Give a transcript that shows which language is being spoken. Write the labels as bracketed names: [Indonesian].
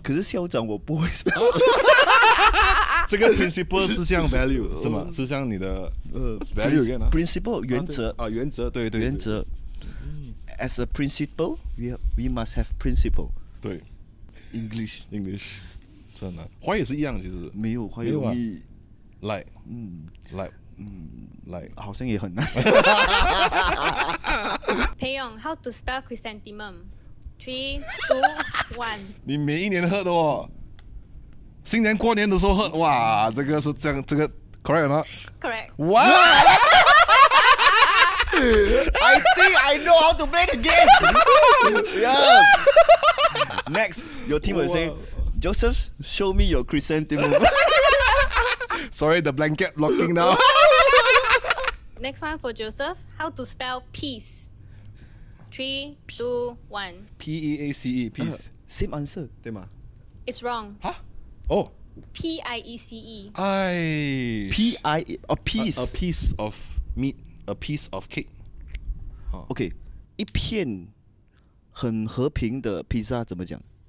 [Chinese] 可是校长我不会 spell. 这个 principle 是像 value 是吗？是像你的 [English] What's value again [Chinese] 啊 principle 原则啊原则对对原则。 [English] As a principal, we must have principle. [Chinese] 对 [English] English [Chinese] English 真的华语也是一样其实没有华语没有啊容易， [English] like like [Chinese] 好像也很难。 [English] Payong, how to spell chrysanthemum? 3, 2, 1. [Chinese] 你每一年喝的哦，新年过年的时候喝，哇，这个是这样，这个 correct 吗？ [English] Correct. [Chinese] 哇 [English] I think I know how to play the game. Yeah. Next, your team will say, Joseph, show me your chrysanthemum. Sorry, the blanket blocking now. Next one for Joseph, how to spell peace? 3, 2, 1. PEACE peace Same answer. [Chinese] 对吗？ [English] It's wrong. 哈哦 Piece. 哎 P-I, or piece. a piece of meat, a piece of cake. [Chinese] OK, 一片很和平的披萨怎么讲？